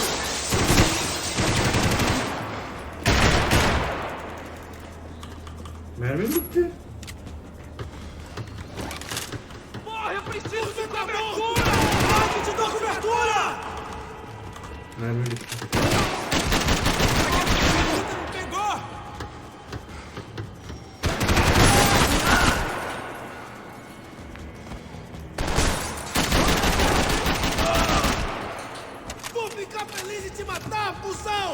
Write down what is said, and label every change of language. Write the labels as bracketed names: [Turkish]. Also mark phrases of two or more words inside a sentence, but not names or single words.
[Turkish] mermi bitti. [Portuguese] Porra, eu preciso de cobertura! Onde te dou cobertura? [Turkish] Mermi bitti. [Portuguese] Pegou! Vou ficar feliz em te matar, fusão!